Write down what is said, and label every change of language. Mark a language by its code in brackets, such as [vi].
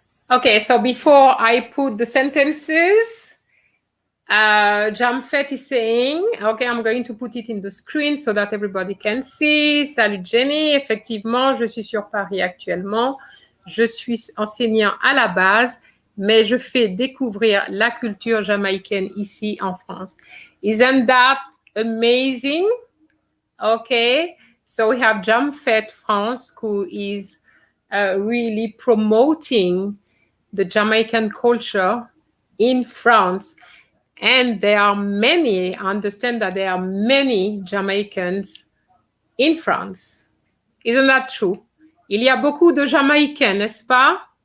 [en] Okay, so before I put the sentences, Jamfet is saying, okay, I'm going to put it in the screen so that everybody can see. [fr] Salut Jenny, effectivement, je suis sur Paris actuellement. Je suis enseignant à la base, mais je fais découvrir la culture jamaïcaine ici en France. [en] Isn't that amazing? Okay, so we have Jamfet France, who is really promoting the Jamaican culture in France. And there are many, I understand that there are many Jamaicans in France. Isn't that true? [fr] Il y a beaucoup de Jamaïcains, n'est-ce pas?